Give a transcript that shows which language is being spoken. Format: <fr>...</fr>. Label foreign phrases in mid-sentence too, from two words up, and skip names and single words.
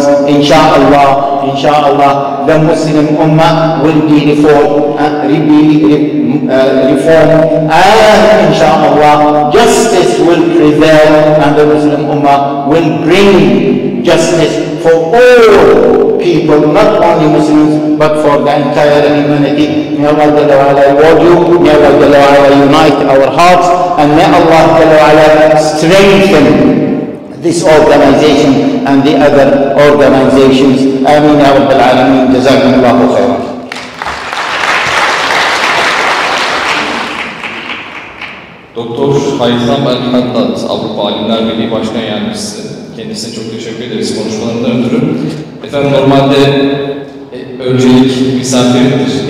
<en>Insha'Allah, the Muslim Ummah will be reformed, and inshallah justice will prevail, and the Muslim Ummah will bring justice for all people, not only Muslims but for the entire humanity. May Allah reward you, may Allah unite our hearts, and may Allah strengthen this organization and the other organizations.</en> <ar>آمين يا رب العالمين. جزاكم الله خيرا.</ar> <tr>Doktor Haytham El-Haddad, Avrupa Alimler Birliği Başkan Yardımcısı. Kendisine çok teşekkür ederiz konuşmalarından ötürü. Efendim, normalde öncelik misafirimdir.</tr>